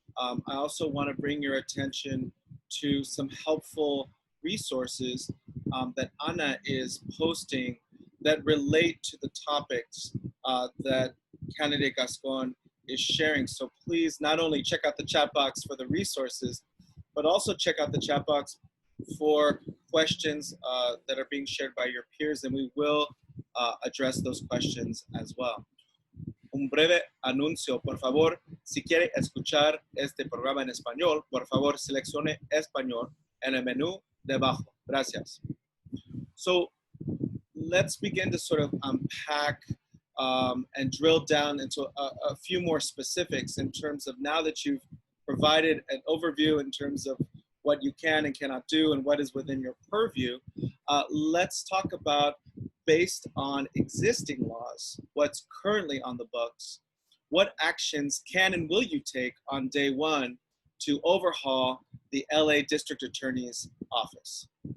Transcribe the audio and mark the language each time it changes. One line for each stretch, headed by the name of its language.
English: I also want to bring your attention to some helpful resources that Ana is posting that relate to the topics that candidate Gascon is sharing. So please not only check out the chat box for the resources, but also check out the chat box for questions that are being shared by your peers, and we will address those questions as well.
Spanish: Un breve anuncio, por favor, si quiere escuchar este programa en español, por favor seleccione español en el menú debajo. Gracias.
English: So let's begin to sort of unpack and drill down into a few more specifics in terms of, now that you've provided an overview in terms of what you can and cannot do and what is within your purview, let's talk about, based on existing laws, what's currently on the books, what actions can and will you take on day one to overhaul the LA District Attorney's office?